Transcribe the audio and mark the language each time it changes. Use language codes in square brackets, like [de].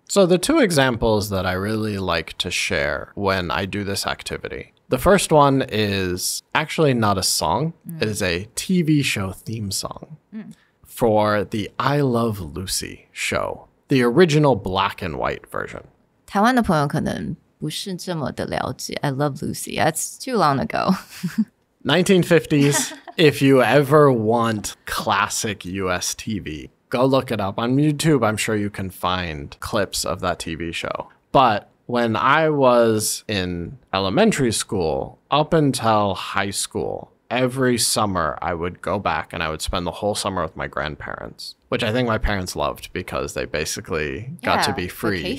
[en] So the two examples that I really like to share when I do this activity, the first one is actually not a song. It is a TV show theme song for the I Love Lucy show, the original black and white version. [zh] 台湾的朋友可能不是这么的了解 I Love Lucy. [en] That's too long ago. 1950s. If you ever want classic US TV, go look it up on YouTube. I'm sure you can find clips of that TV show. But when I was in elementary school up until high school, every summer I would go back and I would spend the whole summer with my grandparents, which I think my parents loved because they basically got to be free